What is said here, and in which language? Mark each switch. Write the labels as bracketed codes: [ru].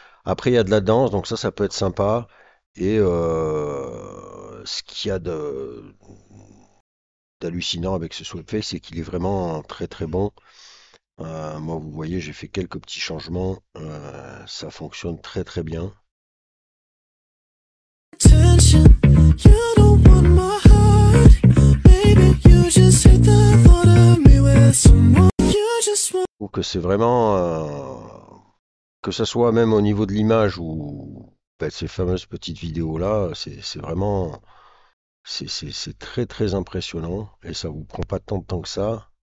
[fr] Après, il y a de la danse, donc ça peut être sympa. Et ce qu'il y a d'hallucinant avec ce Swapface, c'est qu'il est vraiment très bon. Moi, vous voyez, j'ai fait quelques petits changements. Ça fonctionne très bien. [en] Attention, you don't want my heart. Baby, you just hate the thought of me with someone. You just want... [fr] Je trouve que c'est vraiment, que ça soit même au niveau de l'image ou ces fameuses petites vidéos là, c'est vraiment, c'est très impressionnant et ça vous prend pas tant de temps que ça.